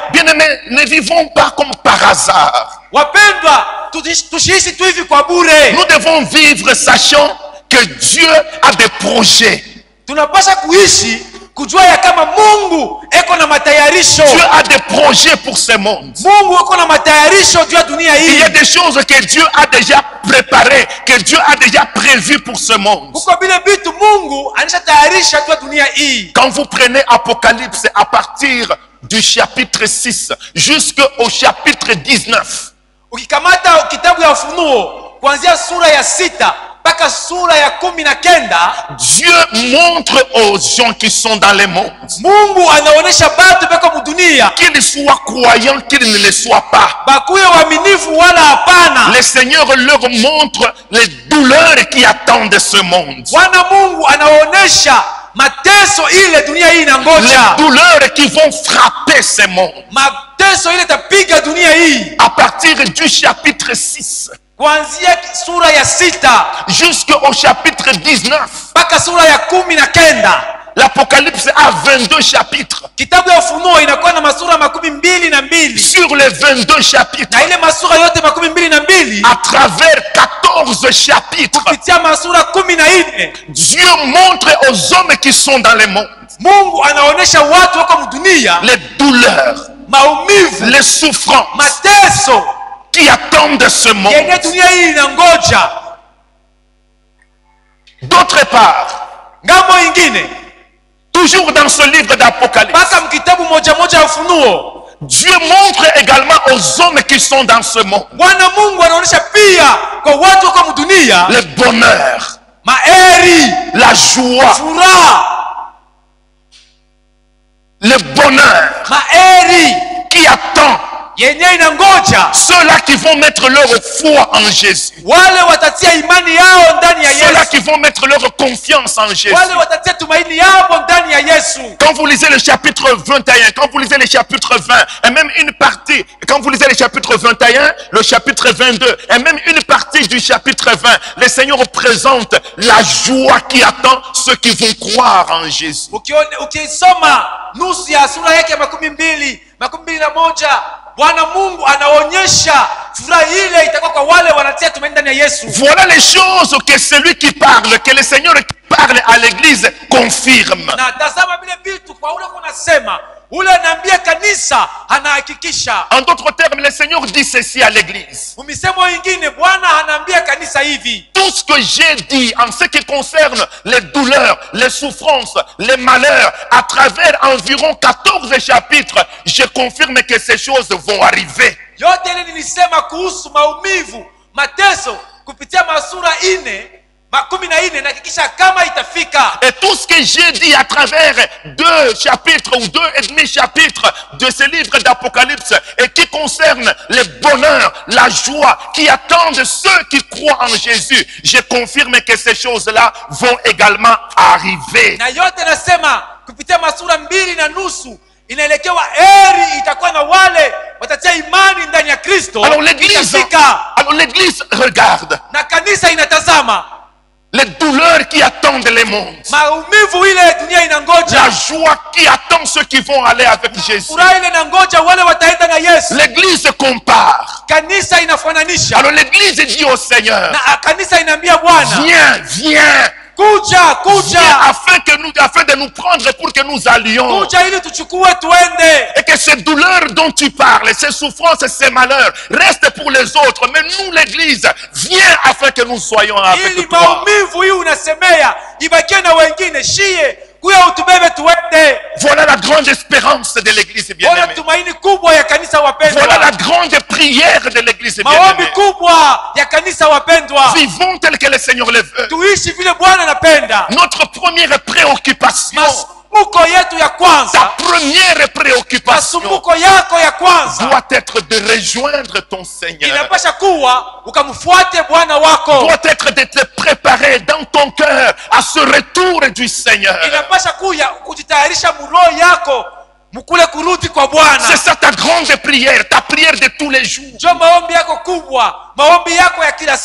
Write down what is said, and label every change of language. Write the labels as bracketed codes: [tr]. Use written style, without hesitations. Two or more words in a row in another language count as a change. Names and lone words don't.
[fr] Bien-aimés, ne vivons pas comme par hasard. [sw] Wapendwa, tusiishi tu hivi kwa bure. [fr] Nous devons vivre sachant que Dieu a des projets. [sw] Tunapaswa kuishi kujua ya kama Mungu eko na matayarisho. [fr] Dieu a des projets pour ce monde. [sw] Mungu eko na matayarisho juu ya dunia hii. [fr] Il y a des choses que Dieu a déjà préparées, que Dieu a déjà prévues pour ce monde. [sw] Kuko vile vitu Mungu anashatayarisha juu ya dunia hii. [fr] Quand vous prenez Apocalypse à partir du chapitre 6 jusqu'au chapitre 19, [sw] ukikamata kitabu ya Ufunuo kuanzia sura ya 6 mpaka sura ya 19, [fr] Dieu montre aux gens qui sont dans le monde, [sw] Mungu anaonesha batu beko mudunia, [fr] qu'ils soient croyants, qu'ils ne le soient pas. [sw] bakuye waaminifu wala hapana. [fr] Le Seigneur leur montre les douleurs qui attendent ce monde. [sw] Bwana Mungu anaonesha mateso ile dunia hii [fr] Les [sw] inangoja. [fr] douleurs qui vont frapper ce monde. [sw] Mateso ile tapiga dunia hii. [fr] À partir du chapitre 6 [sw] Kuanzia sura ya 6 [fr] jusqu'au chapitre 19, [sw] mpaka sura ya 19. [fr] l'Apocalypse a 22 chapitres. [sw] Kitabu ya Ufunuo inakuwa na masura 22. [fr] Sur les 22 chapitres, [sw] Na ile masura yote 22 [fr] à travers 14 chapitres, [sw] kupitia masura 14, [fr] Dieu montre aux hommes qui sont dans le monde [sw] Mungu anaonesha watu wako mdunia [fr] les douleurs, [sw] maumivu, [fr] les souffrances [sw] mateso [fr] qui attendent ce monde. [sw] yenye dunia hii inangoja. [fr] D'autre part, [sw] Ngambo ingine [fr] toujours dans ce livre d'Apocalypse, [sw] mpaka mkitabu moja ya Ufunuo, [fr] Dieu montre également aux hommes qui sont dans ce monde [sw] Bwana Mungu anaonesha pia kwa watu wako mdunia [fr] le bonheur, [sw] maeri, [fr] la joie, [sw] furaha, [fr] le bonheur [sw] maeri [fr] qui attend [sw] yenye inangoja [fr] ceux-là qui vont mettre leur foi en Jésus, [sw] wale watatia imani yao ndani ya [fr] ceux-là [sw] Yesu, [fr] qui vont mettre leur confiance en Jésus. [sw] wale watatia tumaini yao ndani ya Yesu. [fr] Quand vous lisez le chapitre 21, quand vous lisez le chapitre 20, et même une partie, quand vous lisez le chapitre 21, le chapitre 22, et même une partie du chapitre 20, le Seigneur présente la joie qui attend ceux qui vont croire en Jésus. [sw] Ukisoma nusu ya sura yake ya 21, Bwana Mungu anaonyesha furaha ile itakuwa kwa wale wanatia tumaini ndani ya Yesu. [fr] Voilà les choses que celui qui parle, que le Seigneur qui parle à l'église confirme. [sw] Na tazama vile vitu kwa ule kunasema, ule anaambia kanisa anahakikisha. [fr] En d'autres termes, le Seigneur dit ceci à l'église. [sw] Umisemo ingine Bwana anaambia kanisa hivi: [fr] tout ce que j'ai dit en ce qui concerne les douleurs, les souffrances, les malheurs, à travers environ 14 chapitres, je confirme que ces choses vont arriver. [sw] Yote ile nilisema kuhusu maumivu, mateso kupitia masura 14 na hakikisha kama itafika. [fr] Et tout ce que j'ai dit à travers 2 chapitres ou 2,5 chapitres de ce livre d'Apocalypse et qui concerne le bonheur, la joie, qui attendent ceux qui croient en Jésus, je confirme que ces choses-là vont également arriver. [sw] Na yote nasema kupitia masura 2.5 inaelekewa heri itakuwa na wale watatia imani ndani ya Kristo. [fr] Alors l'église regarde [sw] na kanisa inatazama [fr] les douleurs qui attendent le monde, [sw] maumivu ile dunia inangoja, [fr] la joie qui attend ceux qui vont aller avec Jésus. [sw] furaha ile inangoja wale wataenda na Yesu. [fr] L'église compare. [sw] Kanisa inafananisha. [fr] Alors l'église dit au Seigneur, [sw] na kanisa inaambia Bwana, [fr] viens, [sw] kuja [fr] afin de nous prendre pour que nous allions. [sw] kuja ili tuchukue tuende. [fr] Et que ces douleurs dont tu parles, ces souffrances, ces malheurs restent pour les autres. Mais nous, l'église, viens afin que nous soyons avec [sw] ili [fr] toi. [sw] maumivu hii unasemea ibakie na wengine, shie kuya utubebe tuende. [fr] Voilà la grande espérance de l'église [sw] Bona [fr] bien-aimée. [sw] tumaini kubwa ya kanisa wapendwa. [fr] Voilà la grande prière de l'église [sw] maombi [fr] bien-aimée. [sw] kubwa ya kanisa wapendwa. [fr] Vivons tel que le Seigneur le veut. [sw] Tuishi vile Bwana anapenda. [fr] Notre première préoccupation, [sw] masumbuko yetu ya [fr] ta [sw] kwanza, [fr] première préoccupation [sw] masumbuko yako ya kwanza [fr] doit être de rejoindre ton Seigneur. [sw] inapasha kuwa ukamfuate Bwana wako. [fr] Doit être de te préparer dans ton cœur à ce retour du Seigneur. [sw] Inapasha kuya kujitayarisha muroho yako mukule kurudi kwa Bwana. [fr] C'est ça ta grande prière, ta prière de tous les jours. [sw] Ndio maombi yako kubwa, maombi yako ya kila